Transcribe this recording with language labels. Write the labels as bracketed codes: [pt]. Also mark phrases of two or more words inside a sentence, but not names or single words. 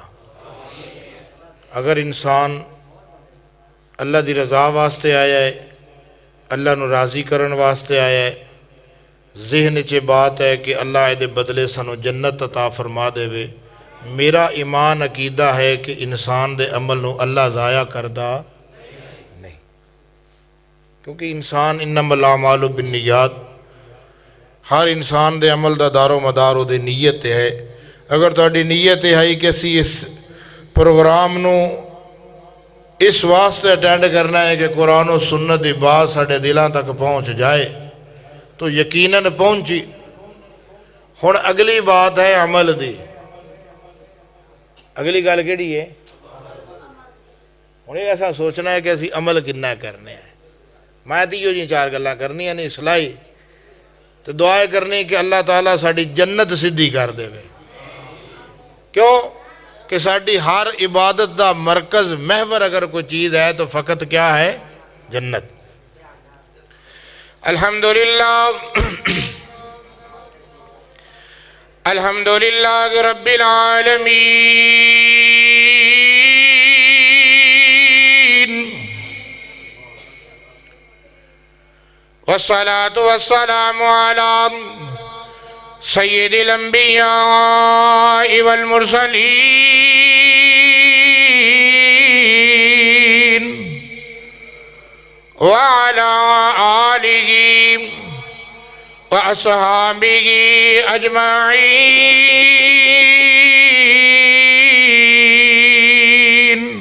[pa] اگر انسان اللہ دی رضا واسطے آیا ہے، اللہ نو راضی کرن واسطے آیا ہے، ذہن چ بات ہے کہ اللہ دے بدلے سانو جنت عطا فرما دے وے، میرا ایمان عقیدہ ہے کہ انسان دے عمل نو اللہ ضائع کردا نہیں، کیونکہ انسان [ar] انما الاعمال بالنیات، [pa] ہر انسان دے عمل دا دار و مدار او دے نیت ہے۔ اگر تہاڈی نیت ہے کہ اسی اس پروگرام نو اس واسطے اٹینڈ کرنا ہے کہ قرآن و سنت دی بات ساڈے دلاں تک پہنچ جائے تو یقیناً پہنچی۔ ہن اگلی بات ہے عمل دی۔ اگلی گل کیڑی ہے؟ ہن ایسا سوچنا ہے کہ اسی عمل کنا کرنے ہیں۔ میں تیو جی چار گلاں کرنیاں نہیں اصلاحی تو دعائیں کرنی کہ اللہ تعالیٰ ساڈی جنت سدھی کر دے وے۔ کیوں کہ ساڈی ہر عبادت دا مرکز محور اگر کوئی چیز ہے تو فقط کیا ہے؟ [ar] جنت۔ الحمدللہ الحمدللہ رب العالمین، والصلاة والسلام على سید الانبیاء والمرسلین وعلى آلہ واصحابہ اجمعین۔